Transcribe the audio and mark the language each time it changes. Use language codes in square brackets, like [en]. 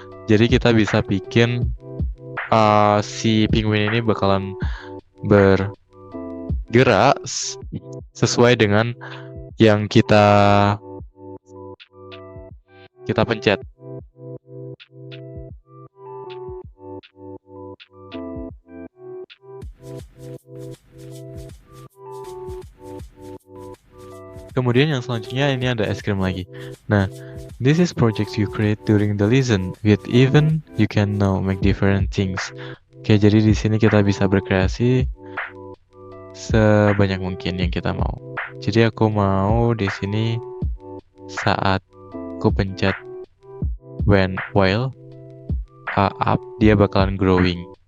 [id] Jadi kita bisa bikin si penguin ini bakalan bergerak sesuai dengan yang kita pencet. Kemudian yang selanjutnya ini ada es krim lagi. [en] Nah, this is projects you create during the lesson. With even you can now make different things. [id] Oke, jadi di sini kita bisa berkreasi sebanyak mungkin yang kita mau. Jadi aku mau di sini saat aku pencet while up, dia bakalan growing.